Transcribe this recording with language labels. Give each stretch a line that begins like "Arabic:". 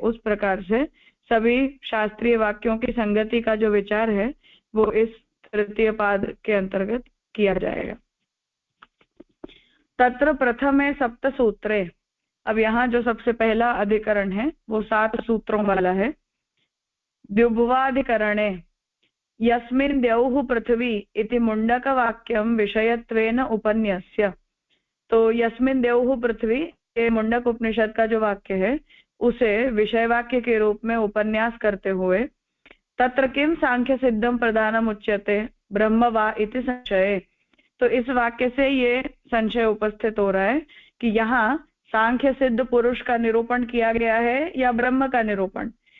Hindi: उस प्रकार से सभी शास्त्रीय वाक्यों की संगति का जो विचार है वो इस तृतीय पाद के अंतर्गत किया जाएगा।
Sanskrit: तत्र प्रथमे सप्त सूत्रे,
Hindi: अब यहाँ जो सबसे पहला अधिकरण है वो 7 सूत्रों वाला है।
Sanskrit: द्युभुवाधिकरणे यस्मिन् द्यौः पृथ्वी इति मुंडकवाक्यं विषयत्वेन उपन्यस्य।
Hindi: तो
Sanskrit: यस्मिन् द्यौः पृथ्वी
Hindi: ये मुंडक उपनिषद का जो वाक्य है उसे विषय वाक्य के रूप में उपन्यास करते हुए
Sanskrit: तत्र किम सांख्य सिद्धम प्रधानम उच्यते ब्रह्म वा इति संशय।
Hindi: तो इस वाक्य से ये संशय उपस्थित हो रहा है कि यहाँ सांख्य सिद्ध पुरुष का निरूपण किया गया है या ब्रह्म का निरूपण।